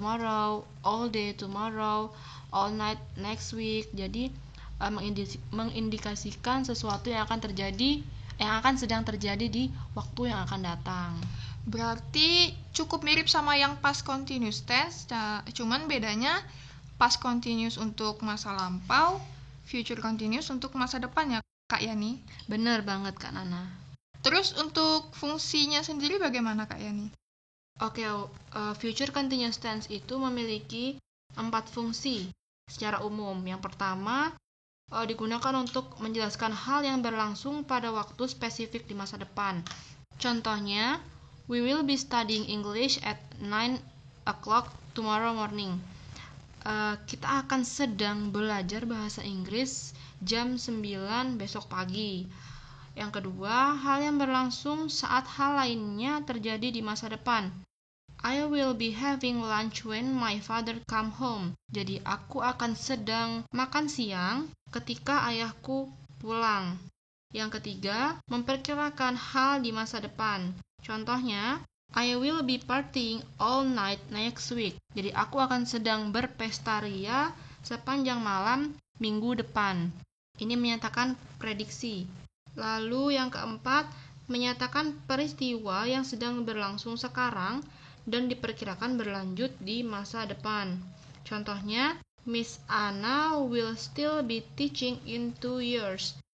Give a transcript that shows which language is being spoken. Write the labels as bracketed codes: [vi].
[en] tomorrow, all day tomorrow, all night next week. [id] Jadi mengindikasikan sesuatu yang akan sedang terjadi di waktu yang akan datang. Berarti cukup mirip sama yang past continuous tense, cuman bedanya past continuous untuk masa lampau, future continuous untuk masa depan ya Kak Yani? Bener banget Kak Nana. Terus untuk fungsinya sendiri bagaimana Kak Yani? Oke, future continuous tense itu memiliki 4 fungsi secara umum. Yang pertama, digunakan untuk menjelaskan hal yang berlangsung pada waktu spesifik di masa depan. Contohnya, [en] we will be studying English at 9 o'clock tomorrow morning. [id] Kita akan sedang belajar bahasa Inggris jam 9 besok pagi. Yang kedua, hal yang berlangsung saat hal lainnya terjadi di masa depan. [en] I will be having lunch when my father come home. [id] Jadi aku akan sedang makan siang ketika ayahku pulang. Yang ketiga, memperkirakan hal di masa depan. Contohnya, [en] I will be partying all night next week. [id] Jadi aku akan sedang berpesta ria sepanjang malam minggu depan. Ini menyatakan prediksi. Lalu yang keempat, menyatakan peristiwa yang sedang berlangsung sekarang dan diperkirakan berlanjut di masa depan. Contohnya, [en] Miss Anna will still be teaching in 2 years.